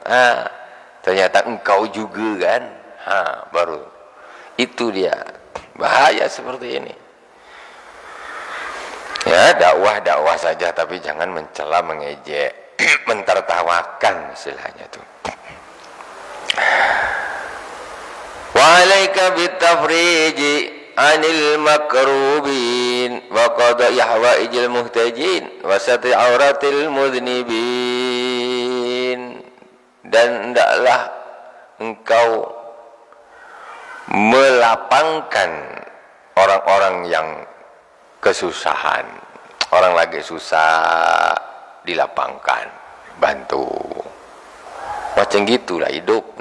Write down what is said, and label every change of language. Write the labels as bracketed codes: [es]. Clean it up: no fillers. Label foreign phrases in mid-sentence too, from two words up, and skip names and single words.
[id] Ternyata engkau juga kan. Baru itu dia bahaya seperti ini. Ya, dakwah saja, tapi jangan mencela, mengejek, mentertawakan istilahnya itu. [ar] وعليك بتفريج عن المكروبين وقضاء حوائج المحتاجين وستر عورات المذنبين. [id] Dan hendaklah engkau melapangkan orang-orang yang kesusahan. Orang lagi susah dilapangkan, bantu. Macam gitulah hidup.